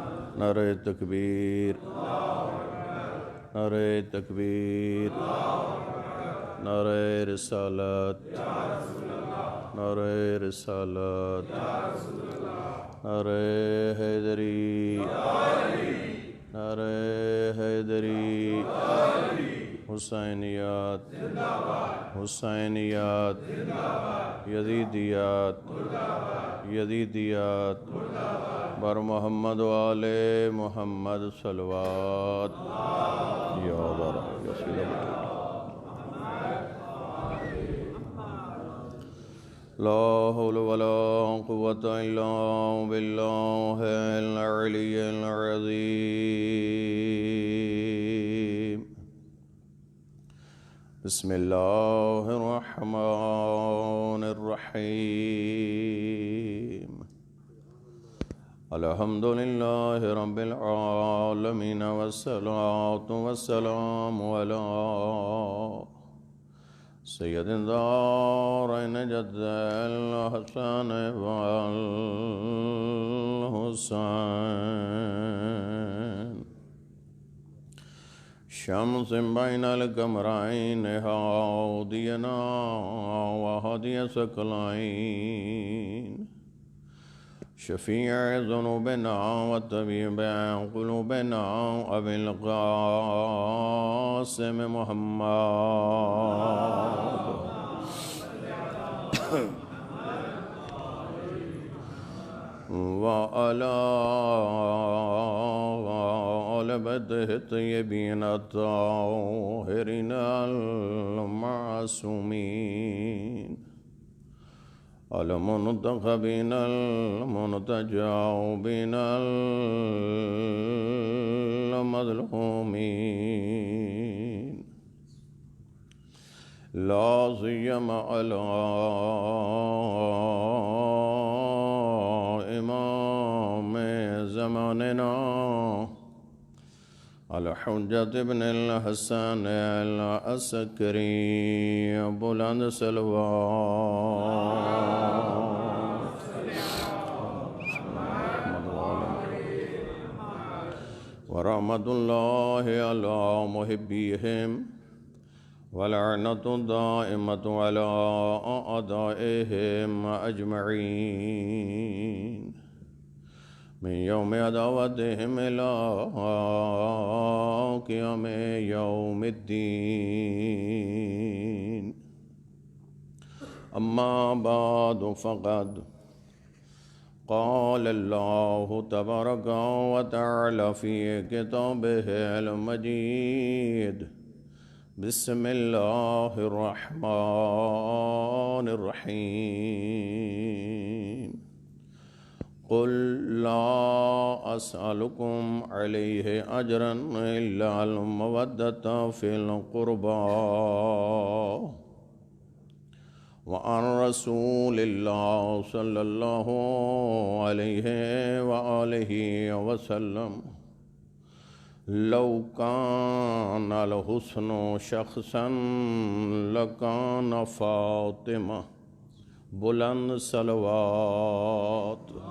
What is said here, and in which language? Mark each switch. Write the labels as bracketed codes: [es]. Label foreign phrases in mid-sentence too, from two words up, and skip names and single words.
[ur] نعرہ تکبیر، نعرہ تکبیر، نعرہ رسالت، نعرہ رسالت، نعرہ حیدری، نعرہ حیدری، حسینیات، حسینیات، یزیدیات، یزیدیات، بر محمد و آل محمد صلوات یا بارہ یا سیدہ بٹھے [ar] لا حول ولا قوة الا باللہ العلی العظیم بسم اللہ الرحمن الرحیم الحمد للہ رب العالمین والصلاة والسلام علی سید الدارین جد الحسن والحسین شمس بین القمرین ہادینا وہدی ثقلین شفیع ذنوبنا وطبیب قلوبنا ابی القاسم محمد وعلى آل بیتہ الطیبین الطاہرین المعصومین المنتخبین المنتجابین المظلومین لا سیما علی امام زماننا الحجۃ ابن الحسن العسکری [ur] بلند صلوات [ar] ورحمۃ اللہ علی محبیہم ولعنۃ دائمۃ علی اعدائہم اجمعین من یوم عداوتہم الی قیام یوم الدین اما بعد فقد قال اللہ تبارک و تعالی فی کتابہ المجید بسم اللہ الرحمن الرحیم قل لا اسألكم علیہ اجرا الا المودۃ فی القربى وعن رسول اللہ صلی اللہ علیہ وآلہ وسلم لو کان الحسن شخصا لکان فاطمہ [ur] بلند صلوات